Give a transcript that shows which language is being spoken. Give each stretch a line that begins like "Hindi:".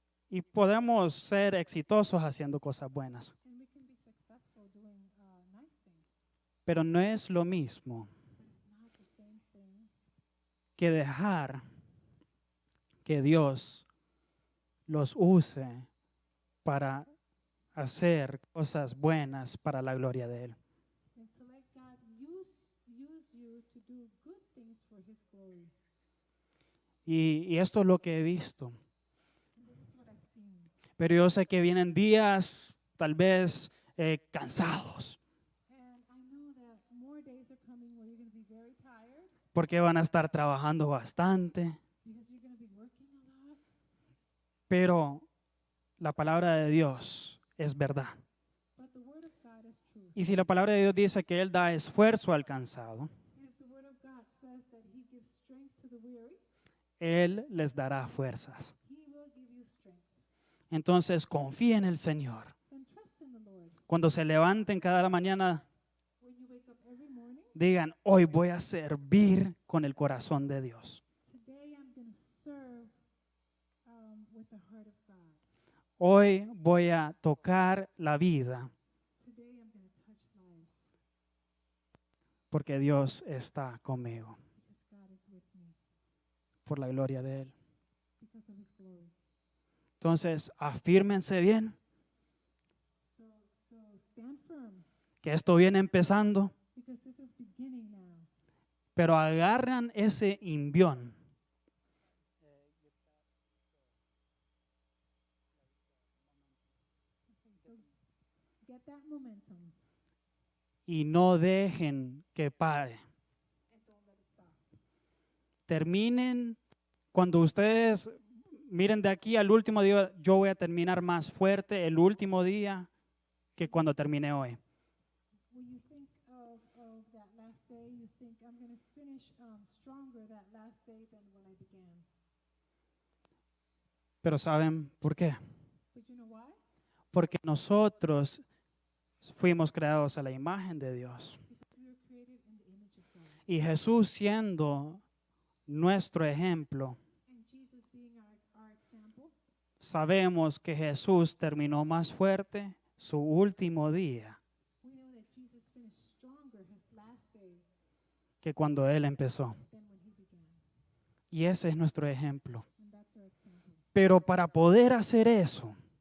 Spanish: y podemos ser exitosos haciendo cosas buenas,
English: and we can be successful doing nice things,
Spanish: pero no es lo mismo
English: but it's not the same thing
Spanish: que dejar que Dios los use para hacer cosas buenas para la gloria de Él.
English: than to let God use you to do good things for His glory.
Spanish: Y esto es lo que he visto.
English: And this is what I've seen.
Spanish: Pero yo sé que vienen días tal vez cansados,
English: And I know that more days are coming where you're going to be very tired
Spanish: porque van a estar trabajando bastante,
English: because you're going to be working a lot.
Spanish: pero la palabra de Dios es verdad.
English: But the Word of God is true.
Spanish: Y si la palabra de Dios dice que Él da esfuerzo al cansado,
English: And if the Word of God says that He gives strength to the weary,
Spanish: Él les dará fuerzas.
English: He will give you strength.
Spanish: Entonces confíe en el Señor.
English: Then trust in the Lord.
Spanish: Cuando se levanten cada mañana,
English: When you wake up every morning,
Spanish: digan, hoy voy a servir con el corazón de Dios.
English: today I'm going to serve with the heart of God.
Spanish: Hoy voy a tocar la vida
English: Today I'm going to touch lives
Spanish: porque Dios está conmigo,
English: because God is with me,
Spanish: por la gloria de Él.
English: because of His glory.
Spanish: Entonces, afírmense bien,
English: So stand firm
Spanish: que esto viene empezando,
English: because this is beginning now.
Spanish: pero agarran ese imbión
English: So get that momentum
Spanish: y no dejen que pare.
English: and don't let it stop.
Spanish: Terminen, cuando ustedes miren de aquí al último día, yo voy a terminar más fuerte el último día que cuando terminé hoy.
English: When you think of that last day, you think I'm going to finish stronger that last day than when I began.
Spanish: Pero ¿saben por qué?
English: But you know why?
Spanish: Porque nosotros fuimos creados a la imagen de Dios.
English: Because we were created in the image of God.
Spanish: Y Jesús siendo nuestro ejemplo,
English: And Jesus being our example,
Spanish: sabemos que Jesús terminó más fuerte su último día
English: we know that Jesus finished stronger his last day
Spanish: que cuando Él empezó.
English: than when he began.
Spanish: Y ese es nuestro ejemplo.
English: And that's our example.
Spanish: Pero para poder hacer eso,